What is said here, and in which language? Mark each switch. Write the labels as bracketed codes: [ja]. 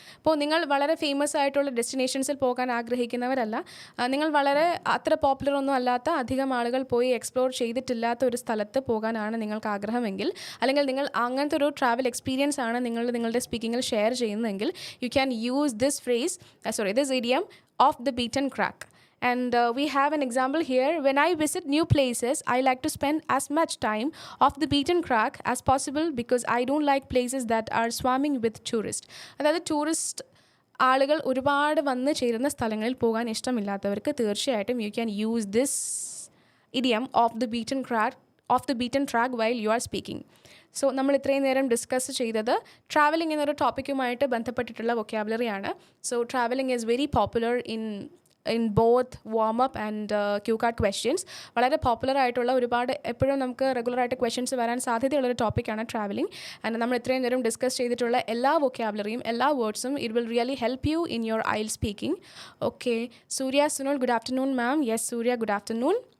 [ml] ഇപ്പോൾ നിങ്ങൾ വളരെ ഫേമസ് ആയിട്ടുള്ള ഡെസ്റ്റിനേഷൻസിൽ പോകാൻ ആഗ്രഹിക്കുന്നവരല്ല, നിങ്ങൾ വളരെ അത്ര പോപ്പുലർ ഒന്നും അല്ലാത്ത, അധികം ആളുകൾ പോയി എക്സ്പ്ലോർ ചെയ്തിട്ടില്ലാത്ത ഒരു സ്ഥലത്ത് പോകാനാണ് നിങ്ങൾക്ക് ആഗ്രഹമെങ്കിൽ, അല്ലെങ്കിൽ നിങ്ങൾ അങ്ങനത്തെ ഒരു ട്രാവൽ എക്സ്പീരിയൻസ് ആണ് നിങ്ങളുടെ സ്പീക്കിങ്ങിൽ ഷെയർ ചെയ്യുന്നതെങ്കിൽ, [en] You can use this idiom of the beaten track. And we have an example here. When I visit new places, I like to spend as much time off the beaten track as possible because I don't like places that are swarming with tourists. [ml] അതായത് tourist ആളുകൾ ഒരുപാട് വന്ന് ചേരുന്ന സ്ഥലങ്ങളിൽ പോകാൻ ഇഷ്ടമില്ലാത്തവർക്ക് തീർച്ചയായിട്ടും [en] You can use this idiom of the beaten track while you are speaking. [ml] So നമ്മൾ ഇത്രയും നേരം ഡിസ്കസ് ചെയ്തത് ട്രാവലിംഗ് എന്നൊരു ടോപ്പിക്കുമായിട്ട് ബന്ധപ്പെട്ടിട്ടുള്ള വൊക്കാബുലറിയാണ്. [en] So travelling is very popular in both warm up and cue card questions. [ml] വളരെ പോപ്പുലർ ആയിട്ടുള്ള ഒരുപാട് എപ്പോഴും നമുക്ക് റെഗുലറായിട്ട് ക്വസ്റ്റ്യൻസ് വരാൻ സാധ്യതയുള്ളൊരു ടോപ്പിക്കാണ് ട്രാവലിംഗ്. ആൻഡ് നമ്മൾ ഇത്രയും നേരം ഡിസ്കസ് ചെയ്തിട്ടുള്ള എല്ലാ വൊക്കാബുലറിയും എല്ലാ വേർഡ്സും [en] It will really help you in your IELTS speaking. Okay, Surya Sunil, good afternoon ma'am. Yes Surya, good afternoon.